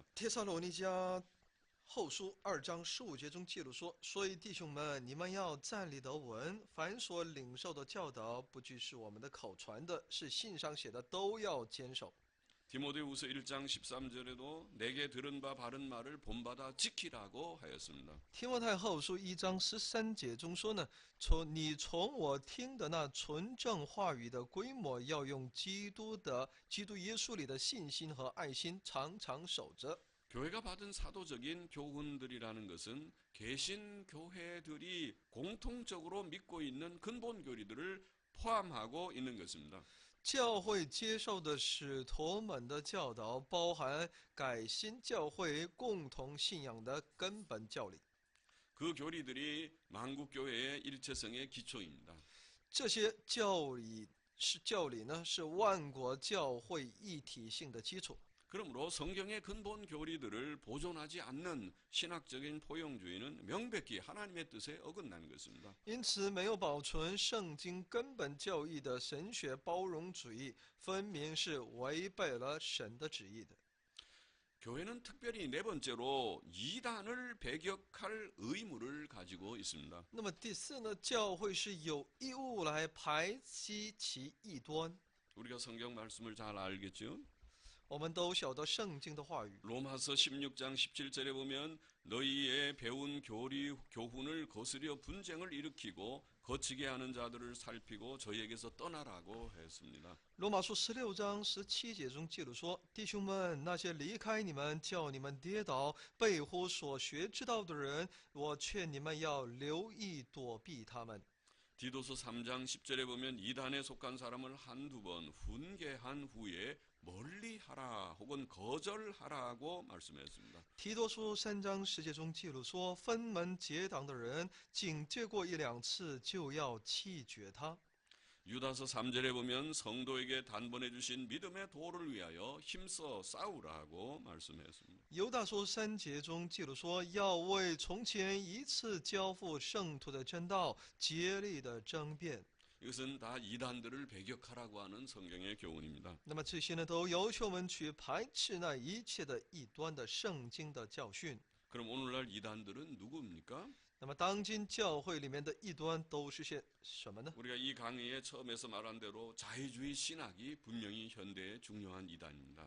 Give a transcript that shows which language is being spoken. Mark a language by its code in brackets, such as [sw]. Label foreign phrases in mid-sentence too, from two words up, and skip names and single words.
[zh] 帖撒罗尼迦后书2章15节中记录说：“所以弟兄们，你们要站立得稳，凡所领受的教导，不拘是我们的口传的，是信上写的，都要坚守。” [ko] 디모데후서 1장 13절에도 내게 들은 바 바른 말을 본받아 지키라고 하였습니다. [zh] 提摩太后书1章13节中说呢，你从我听的那纯正话语的规模，要用基督耶稣里的信心和爱心常常守着。 [ko] 교회가 받은 사도적인 교훈들이라는 것은 개신 교회들이 공통적으로 믿고 있는 근본 교리들을 포함하고 있는 것입니다. [zh] 教会接受的使徒们的教导，包含改新教会共同信仰的根本教理。 [ko] 그 교리들이 만국교회의 일체성의 기초입니다. [zh] 这些教理呢，是万国教会一体性的基础。 [ko] 그러므로 성경의 근본 교리들을 보존하지 않는 신학적인 포용주의는 명백히 하나님의 뜻에 어긋나는 것입니다. [zh] 因此，没有保存圣经根本教义的神学包容主义，分明是违背了神的旨意的。 [ko] 교회는 특별히 네 번째로 이단을 배격할 의무를 가지고 있습니다. [zh] 那么第四呢，教会是有义务来排斥其异端。 [ko] 우리가 성경 말씀을 잘 알겠죠? [zh] 我们都晓得圣经的话语。 [ko] 로마서 16장 17절에 보면 너희의 배운 교훈을 거스려 분쟁을 일으키고 거치게 하는 자들을 살피고 저희에게서 떠나라고 했습니다. [zh] 罗马书16章17节中记录说：“弟兄们，那些离开你们、叫你们跌倒、背乎所学之道的人，我劝你们要留意躲避他们。” [ko] 디도서 3장 10절에 보면 이단에 속한 사람을 한두 번 훈계한 후에 멀리하라 혹은 거절하라고 말씀했습니다. [zh] 提多书3章10节中记录说：“分门结党的人，警戒过一两次，就要弃绝他。” [ko] 유다서 3절에 보면 성도에게 단번에 주신 믿음의 도를 위하여 힘써 싸우라고 말씀했습니다. [zh] 犹大书3节中记录说：“要为从前一次交付圣徒的真道，竭力的争辩。” [ko] 이것은 다 이단들을 배격하라고 하는 성경의 교훈입니다. [zh] 那么这些呢，都要求我们去排斥那一切的异端的圣经的教训。 [ko] 그럼 오늘날 이단들은 누구입니까? [zh] 那么当今教会里面的异端都是些什么呢？ [ko] 우리가 이 강의에 처음에서 말한 대로 자유주의 신학이 분명히 현대의 중요한 이단입니다.